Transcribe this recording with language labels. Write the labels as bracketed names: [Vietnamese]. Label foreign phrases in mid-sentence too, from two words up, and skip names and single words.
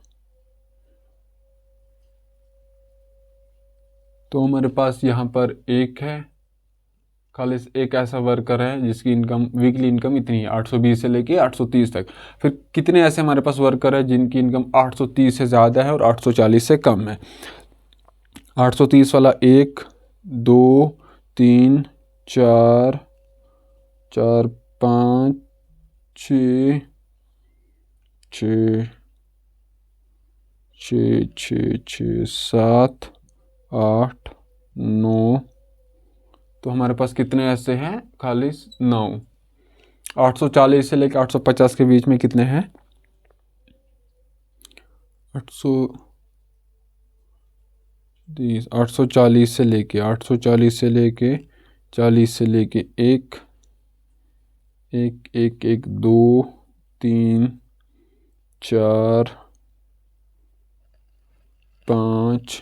[Hindi] तो हमारे पास यहाँ पर एक है, खाली एक ऐसा वर्कर है जिसकी इनकम वीकली इनकम इतनी है, 820 से लेके 830 तक। फिर कितने ऐसे हमारे पास वर्कर है जिनकी इनकम 830 से ज़्यादा है और 840 से कम है। 830 वाला एक, दो, तीन, चार, चार, पाँच, छ, छ, छ, छ, छ, 7, 8, 9। तो हमारे पास कितने ऐसे हैं? खाली 9। 840 से लेकर 850 के बीच में कितने हैं? 840 से लेके 840 से लेके 40 से लेके एक, एक, एक, एक, दो, तीन, चार, पाँच।